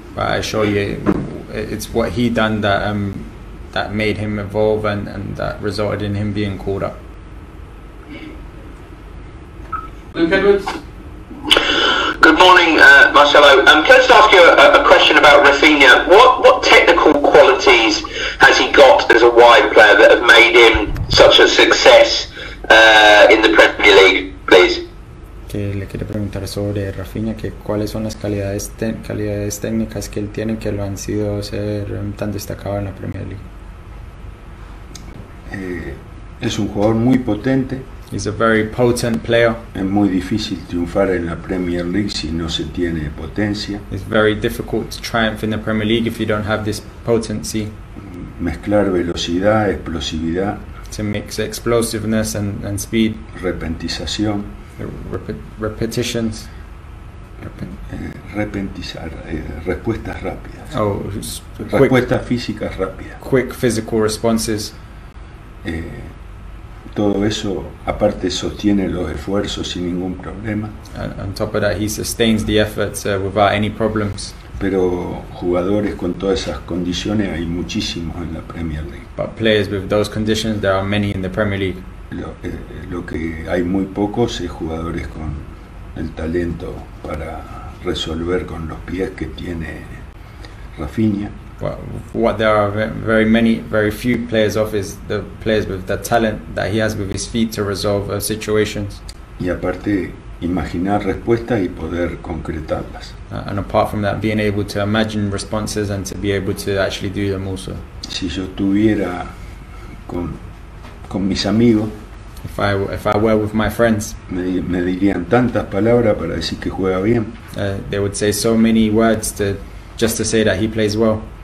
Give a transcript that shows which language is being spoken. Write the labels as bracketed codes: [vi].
[en] But I assure you, it's what he done that made him evolve and that resulted in him being called up. Luke Edwards. Good morning, Marcelo. Can I just ask you a question about Rafinha? What technical qualities has he got as a wide player that have made him such a success in the Premier League, please? [es] Que le quiere preguntar sobre Rafinha, que cuáles son las calidades técnicas que él tiene que lo han sido ser tan destacado en la Premier League. Es un jugador muy potente. [en] He's a very potent player. [es] Es muy difícil triunfar en la Premier League si no se tiene potencia. [en] It's very difficult to triumph in the Premier League if you don't have this potency. [es] Mezclar velocidad, explosividad. [en] To mix explosiveness and speed. [es] Repentización. [en] Repetitions. [es] Respuestas rápidas. Respuestas físicas rápidas. [en] Quick physical responses. [es] Todo eso, aparte, sostiene los esfuerzos sin ningún problema. [en] And on top of that, he sustains the efforts without any problems. [es] Pero jugadores con todas esas condiciones hay muchísimos en la Premier League. [en] But players with those conditions, there are many in the Premier League. [es] Lo que hay muy pocos es jugadores con el talento para resolver con los pies que tiene Rafinha. [en] What there are very few players of is the players with the talent that he has with his feet to resolve situations. [es] Y aparte, imaginar respuestas y poder concretarlas. [en] And apart from that, being able to imagine responses and to be able to actually do them also. [es] Si yo estuviera con mis amigos, [en] if I were with my friends, [es] me dirían tantas palabras para decir que juega bien. [en] They would say so many words just to say that he plays well.